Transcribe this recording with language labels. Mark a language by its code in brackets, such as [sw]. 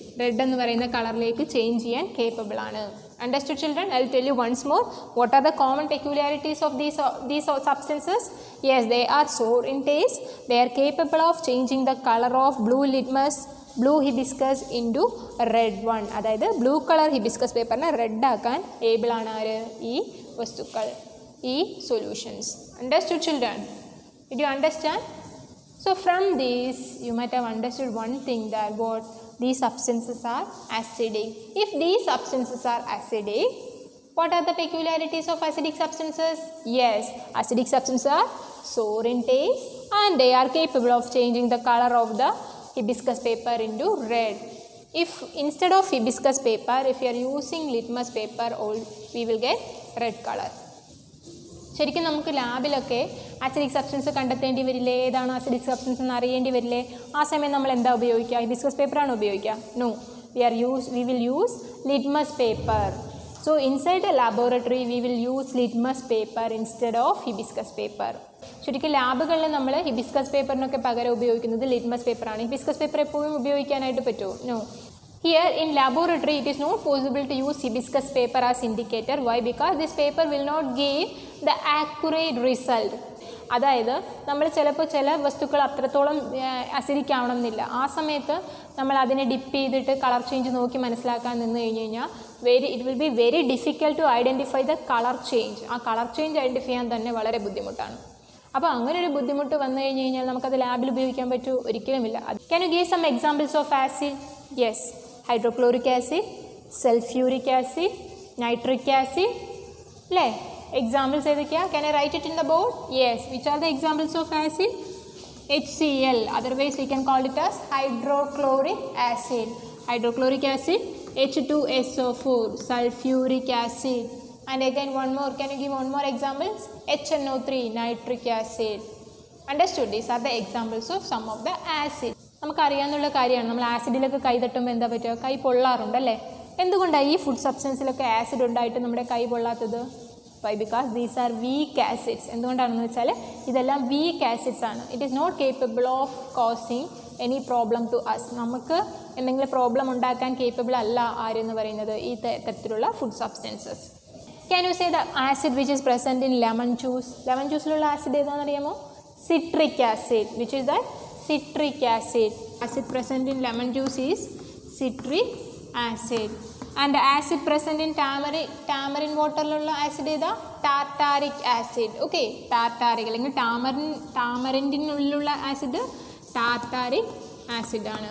[ml] Red എന്ന് പറയുന്ന കളറിലേക്ക് change ചെയ്യാൻ കേപ്പബിൾ ആണ്. [en] Understood, children? I will tell you once more. What are the common peculiarities of these substances? Yes, they are sour in taste. They are capable of changing the color of blue hibiscus into red one. [ml] അതായത് blue colour hibiscus പേപ്പറിനെ red ആക്കാൻ able ആണ് ആര്? ഈ വസ്തുക്കൾ, ഈ solutions. [en] Understood, children? Did you understand? So from this you might have understood one thing, that what these substances are acidic. If these substances are acidic, what are the peculiarities of acidic substances? Yes, acidic substances are sour in taste and they are capable of changing the color of the hibiscus paper into red. If instead of hibiscus paper, if you are using litmus paper, we will get red color. [ml] ശരിക്കും നമുക്ക് ലാബിലൊക്കെ acidic substance കണ്ടെത്തേണ്ടി വരില്ലേ, ഏതാണ് acidic substance എന്ന് അറിയേണ്ടി വരില്ലേ? ആ സമയം നമ്മൾ എന്താ ഉപയോഗിക്കുക? ഹിബിസ്കസ് പേപ്പറാണോ ഉപയോഗിക്കുക? No, [en] we will use litmus paper. So inside a laboratory we will use litmus paper instead of hibiscus paper. [ml] ശരിക്കും ലാബുകളിൽ നമ്മൾ ഹിബിസ്കസ് പേപ്പറിനൊക്കെ പകരം ഉപയോഗിക്കുന്നത് ലിറ്റ്മസ് പേപ്പറാണ്. ഹിബിസ്കസ് പേപ്പർ എപ്പോഴും ഉപയോഗിക്കാനായിട്ട് പറ്റുമോ? [en] No. Here in laboratory it is not possible to use hibiscus paper as indicator. Why? Because this paper will not give the accurate result. [ml] അതായത് നമ്മൾ ചിലപ്പോൾ ചില വസ്തുക്കൾ അത്രത്തോളം അസിഡിക് ആവണമെന്നില്ല. ആ സമയത്ത് നമ്മൾ അതിനെ ഡിപ്പ് ചെയ്തിട്ട് കളർ ചേഞ്ച് നോക്കി മനസ്സിലാക്കാൻ നിന്ന് കഴിഞ്ഞ് കഴിഞ്ഞാൽ [en] It will be very difficult to identify the colour change. [ml] ആ കളർ ചേഞ്ച് ഐഡൻറ്റിഫൈ ചെയ്യാൻ തന്നെ വളരെ ബുദ്ധിമുട്ടാണ്. അപ്പോൾ അങ്ങനെ ഒരു ബുദ്ധിമുട്ട് വന്നു കഴിഞ്ഞ് കഴിഞ്ഞാൽ നമുക്കത് ലാബിൽ ഉപയോഗിക്കാൻ പറ്റുമോ? ഒരിക്കലുമില്ല. [en] Can you give some examples of acid? Yes, hydrochloric acid, sulfuric acid, nitric acid. [ml] അല്ലേ? എക്സാമ്പിൾസ് ഏതൊക്കെയാണ്? [en] Can I write it in the board? Yes. Which are the examples of acid? HCl. Otherwise we can call it as hydrochloric acid. Hydrochloric acid, H2SO4, sulfuric acid. And again one more. Can you give one more examples? HNO3, nitric acid. Understood? These are the examples of some of the acid. [ml] നമുക്കറിയാവുന്ന കാര്യമാണ്. നമ്മൾ ആസിഡിലൊക്കെ കൈ തട്ടുമ്പോൾ എന്താ പറ്റുക? കൈ പൊള്ളാറുണ്ടല്ലേ? എന്തുകൊണ്ടാണ് ഈ food സബ്സ്റ്റൻസിലൊക്കെ acid ഉണ്ടായിട്ട് നമ്മുടെ കൈ പൊള്ളാത്തത്? Y? [en] Because these are weak acids. [ml] എന്തുകൊണ്ടാണെന്ന് വെച്ചാൽ ഇതെല്ലാം വീക്ക് ആസിഡ്സ് ആണ്. [en] It is not capable of causing any problem to us. [ml] നമുക്ക് എന്തെങ്കിലും പ്രോബ്ലം ഉണ്ടാക്കാൻ കേപ്പബിൾ അല്ല ആരെന്ന് പറയുന്നത് ഈ തരത്തിലുള്ള food substances. [en] Can you say the acid which is present in lemon juice? [ml] Lemon ജ്യൂസിലുള്ള acid ഏതാണെന്ന് അറിയാമോ? [en] Citric acid. Which is that? Citric acid. Acid present in lemon juice is citric acid. And the acid present in tamarind water lulla acid [ml] ഏതാ? [en] tartaric acid. Okay, tartaric [ml] അല്ലെങ്കിൽ tamarindനുള്ള acid [en] tartaric acid [ml] ആണ്.